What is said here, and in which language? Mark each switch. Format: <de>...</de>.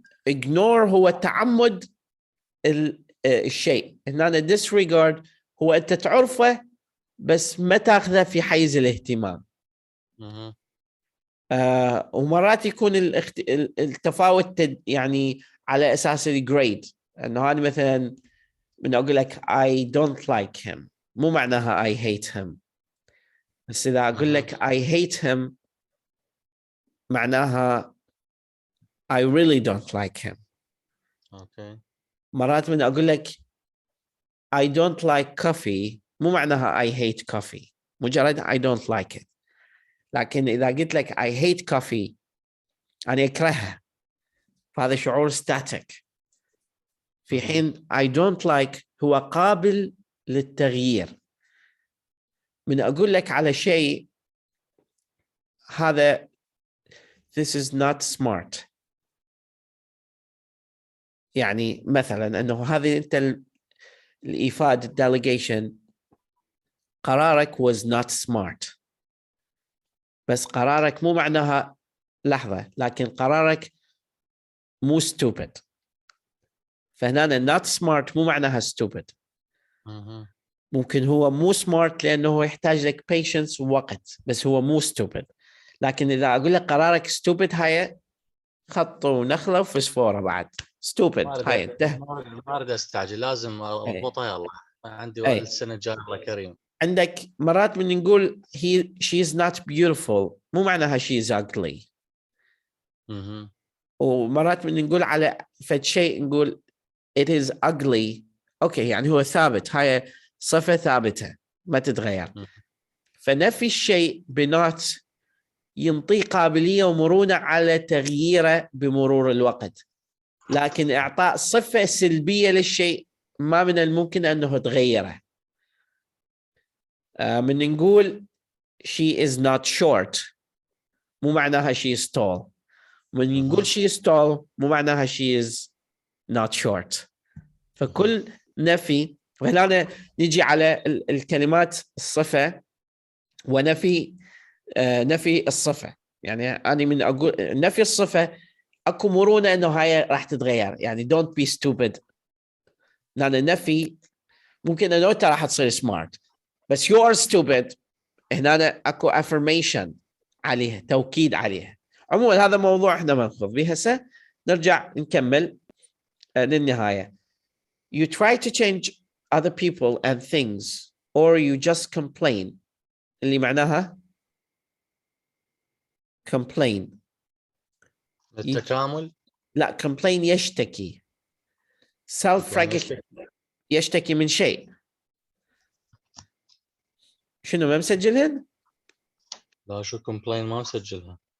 <ar>ignore هو تعمد الشيء، هنا disregard هو أنت تعرفه بس ما تاخذه في حيز الاهتمام. ومرات يكون التفاوت يعني على أساس الجريد، أنه هذا مثلا من أقول لك</ar> <en>I don't like him</en> <ar>مو معناها</ar> <en>I hate him.</en> <ar>بس إذا أقول لك</ar> <en>I hate him</en> <ar>معناها</ar> <en>I really don't like him.</en> <ar>اوكي. مرات من أقول لك</ar> <en>I don't like coffee</en> <ar>مو معناها</ar> <en>I hate coffee،</en> <ar>مجرد</ar> <en>I don't like it.</en> <ar>لكن إذا قلت لك</ar> <en>I hate coffee</en> <ar>أنا أكرهها، فهذا شعور static. في حين</ar> <en>I don't like</en> <ar>هو قابل للتغيير. من أقول لك على شيء هذا</ar> <en>this is not smart،</en> <ar>يعني مثلا أنه هذه أنت الإيفاد delegation قرارك</ar> <en>was not smart،</en> <ar>بس قرارك مو معناها لحظة، لكن قرارك مو stupid. فهنا</ar> <en>not smart</en> <ar>مو معناها stupid. ممكن هو مو smart لأنه يحتاج لك patience ووقت، بس هو مو stupid. لكن إذا أقول لك قرارك stupid هاي خط ونخلة وفسفورة بعد stupid هاي انتهى. ما أريد أستعجل، لازم أضبطها. يلا عندي وقت السنة الجاية. الله كريم. عندك مرات من نقول</ar> <en>she is not beautiful</en> <ar>مو معناها</ar> <en>she is ugly.</en> <ar>ومرات من نقول على فد شيء نقول</ar> <en>it is ugly</en> <ar>اوكي، يعني هو ثابت، هاي صفة ثابتة ما تتغير. فنفي الشيء بنات ينطي قابلية ومرونة على تغييره بمرور الوقت، لكن إعطاء صفة سلبية للشيء ما من الممكن أنه تغيره. من نقول</ar> <en>she is not short</en> <ar>مو معناها</ar> <en>she is tall.</en> <ar>من نقول</ar> <en>she is tall</en> <ar>مو معناها</ar> <en>she is not short.</en> <ar>فكل نفي، وهنا نجي على الكلمات الصفة ونفي نفي الصفة. يعني أنا من أقول نفي الصفة أكو مرونة إنه هاي راح تتغير، يعني</ar> <en>don't be stupid.</en> <ar>لأن النفي ممكن إنه أنت راح تصير smart بس</ar> <en>you are stupid،</en> <ar>هنا أكو affirmation عليها، توكيد عليها. عموما هذا موضوع إحنا ما نخوض به هسه، نرجع نكمل للنهاية.</ar> <en>You try to change other people and things or you just complain،</en> <ar>اللي معناها</ar> <en>complain</en> <ar>التكامل. لا complain يشتكي. self يشتكي من شيء. شنو ما مسجلهن؟ لا شو complain ما مسجلها.</ar>